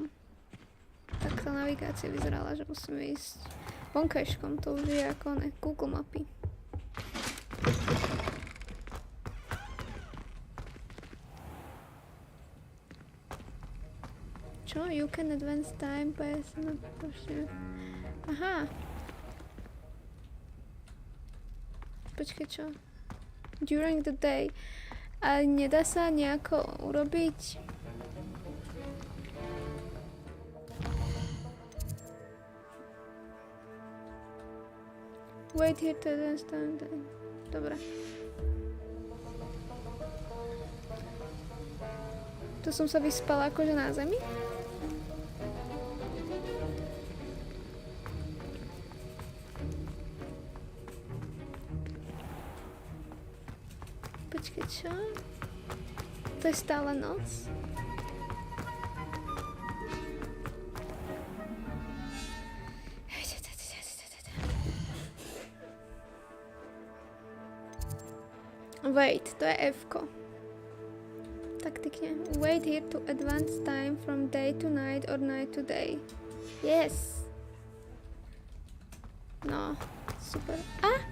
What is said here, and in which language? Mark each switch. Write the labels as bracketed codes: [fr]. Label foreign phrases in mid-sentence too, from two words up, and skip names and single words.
[sk] Tak tá navigácia vyzerala, že musíme ísť vonkajškom. To už je ako ne, Google mapy. Čo? [en] You can advance time by... Aha. [sk] Počkaj, čo? [en] During the day. [sk] A nedá sa nejako urobiť... [en] Wait here to advance time. [sk] Dobre. Tu som sa vyspala akože na zemi. Počkej, čo? To je stále noc? Wait, to je F-ko. Taktikne. [en] Wait here to advance time from day to night or night to day. [sk] Yes! No, super. A!